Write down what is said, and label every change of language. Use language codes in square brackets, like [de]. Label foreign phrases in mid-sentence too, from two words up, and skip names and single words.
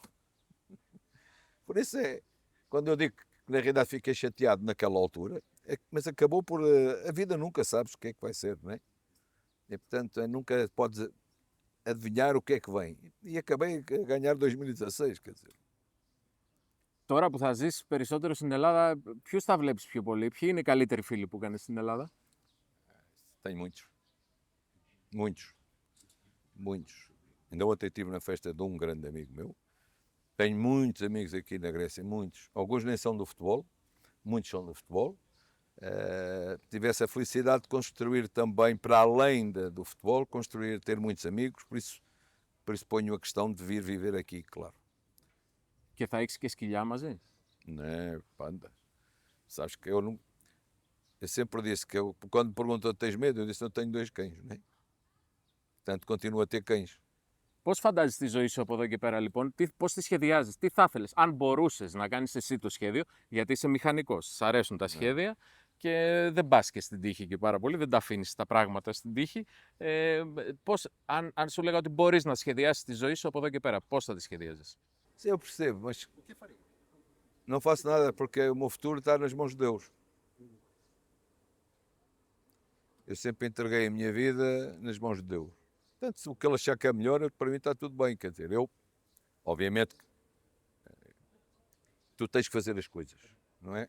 [pt] Por isso quando eu digo que na realidade fiquei chateado naquela altura, mas acabou por. A vida nunca sabes o que é que vai ser, não é? E portanto nunca podes adivinhar o que é que vem. E acabei a ganhar 2016, quer dizer. [el] Τώρα που θα ζεις περισσότερο στην Ελλάδα, ποιους θα βλέπεις πιο πολύ, ποιοι είναι οι καλύτεροι φίλοι που κάνεις στην Ελλάδα? [pt] Tenho muitos. Muitos. Muitos. Ainda ontem estive na festa de um grande amigo meu. Tenho muitos amigos aqui na Grécia, muitos. Alguns nem são do futebol, muitos são do futebol. Tive essa felicidade de construir também, para além do futebol, ter muitos amigos, por isso ponho a questão de vir viver aqui, claro. [el] Και θα έχεις και σκυλιά μαζί? [pt] Né, panda. Sabes que eu não. Eu sempre disse que quando me perguntam tens medo, eu disse eu tenho 2 cães, né? Portanto, continuo a ter cães. [el] Πώς φαντάζεσαι τη ζωή σου από εδώ και πέρα, λοιπόν, πώς τη σχεδιάζεις, τι θα ήθελες, αν μπορούσες να κάνεις εσύ το σχέδιο, γιατί είσαι μηχανικός, σ' αρέσουν τα σχέδια και δεν πας και στην τύχη και πάρα πολύ, δεν τα αφήνεις τα πράγματα στην τύχη. Αν σου λέγα ότι μπορείς να σχεδιάσεις τη ζωή σου από εδώ και πέρα, πώς θα τη σχεδιάζεις? [pt] Eu percebo, mas não faço nada porque o meu futuro está nas mãos de Deus. Eu sempre entreguei a minha vida nas mãos de Deus. Portanto, se o que ele achar que é melhor, para mim está tudo bem. Quer dizer, obviamente, tu tens que fazer as coisas, não é?